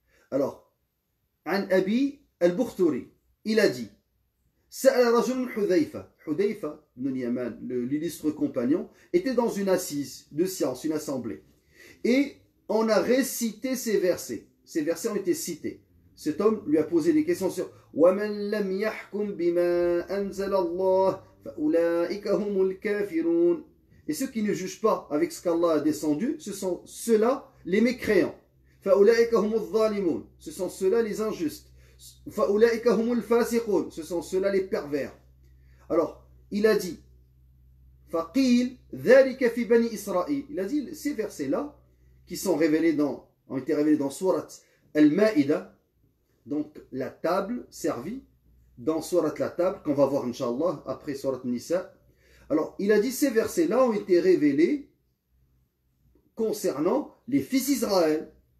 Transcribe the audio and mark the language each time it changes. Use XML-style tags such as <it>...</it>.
<fr>Alors, An Abi al-Bukhturi, il a dit Sa'ala rajul Hudhayfa, Hudhayfa ibn Yaman, l'illustre compagnon, était dans une assise de science, une assemblée. Et on a récité ces versets. Ces versets ont été cités. Cet homme lui a posé des questions sur</fr> <ar>وَمَنْ لَمْ يَحْكُمْ بِمَا أَنزَلَ اللَّهُ فَأُولَٰئِكَ هُمُ الْكَافِرُونَ.</ar> <fr>Et ceux qui ne jugent pas avec ce qu'Allah a descendu, ce sont ceux-là les mécréants.</fr> <ar>فَأُولَٰئِكَ هُمُ الظَّالِمُونَ.</ar> <fr>Ce sont ceux-là les injustes.</fr> <ar>فَأُولَٰئِكَ هُمُ الْفَاسِقُونَ.</ar> <fr>Ce sont ceux-là les pervers. Alors, il a dit</fr> <ar>فَقِيلْ ذَلِكَ فِي بَنِي إِسْرَائِيل.</ar> <fr>Il a dit ces versets-là qui ont été révélés dans Surat Al-Ma'ida, donc la table servie, dans Surat la table, qu'on va voir Inch'Allah après Surat Nisa. Alors, il a dit ces versets-là ont été révélés concernant les fils d'Israël.</fr>